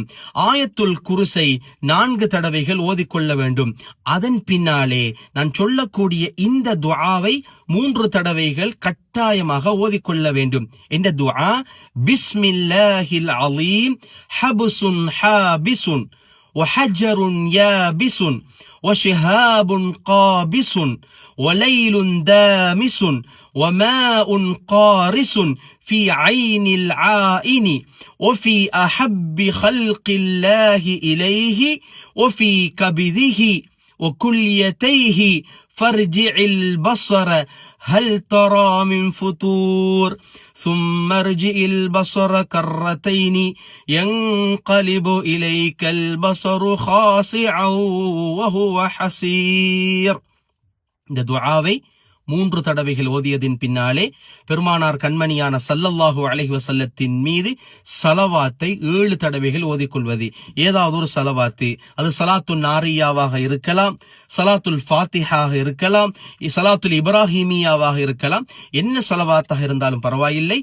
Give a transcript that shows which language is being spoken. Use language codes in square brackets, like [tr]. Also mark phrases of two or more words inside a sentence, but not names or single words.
[ta] ஆயத்துல் குர்ஸை 4 தடவைகள் ஓதிக்கொள்ள வேண்டும். அதன் பின்னாலே நான் சொல்லக்கூடிய இந்த துஆவை 3 தடவைகள் கட்டாயமாக ஓதிக்கொள்ள வேண்டும். இந்த துஆ, [ar] بسم الله العليم حبس حابس وحجر يابس وشهاب قابس وليل دامس وماء قارس في عين العائن وفي أحب خلق الله إليه وفي كبده وكليتيه فارجع البصر هل ترى من فطور ثم ارجع البصر كرتين ينقلب إليك البصر خاسعا وهو حسير. [ta] இந்த துஆவை 3 தடவைகள் ஓதியதின் பின்னாலே பெருமானார் கண்மணியான [ar] صلى الله عليه وسلم [ta] மீது ஸலவாத்தை 7 தடவைகள் ஓதிக்கொள்வது. ஏதாவது ஒரு ஸலவாத்து, அது ஸலாத்துன் நாரியாவாக இருக்கலாம், ஸலாத்துல் ஃபாத்திஹாக இருக்கலாம், ஸலாத்துல் இப்ராஹிமியாவாக இருக்கலாம், என்ன ஸலவாத்தாக இருந்தாலும் பரவாயில்லை.